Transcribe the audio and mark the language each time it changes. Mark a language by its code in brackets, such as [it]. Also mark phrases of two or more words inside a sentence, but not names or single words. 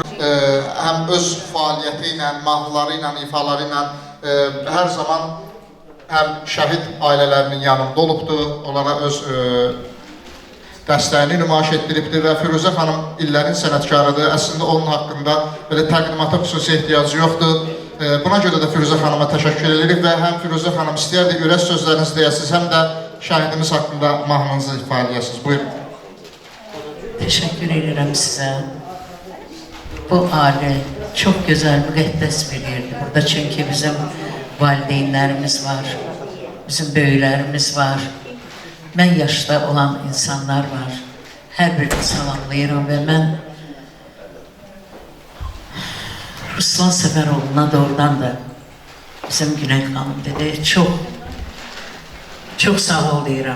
[az] Həm öz fəaliyyəti ilə, mahnıları ilə, ifaları ilə hər zaman həm şəhid ailələrinin yanında olubdur, onlara öz dəstəyini nümayiş etdiribdir və Firuzə xanım illərin sənətkarıdır. Əslində onun haqqında belə təqdimata xüsusi ehtiyacı yoxdur. Buna görə də Firuzə xanıma təşəkkür edirik və həm Firuzə xanım istəyərdik ürək sözlərinizi deyəsiniz, həm də şəhidimiz haqqında mahnınızı ifadə edəsiniz. Buyurun. [tr] Teşekkür ederim size. Bu aile çok güzel, müqəddəs bir yerdir burada. [az] Çünkü bizim valideynlerimiz var, bizim böyüklərimiz var. Mən yaşda olan insanlar var. Hər birini salamlayıram və mən Ruslan Səfəroğlu'na doğrudan da bizim Güney xanım dedi, [tr] çok sağ ol [az] deyirəm.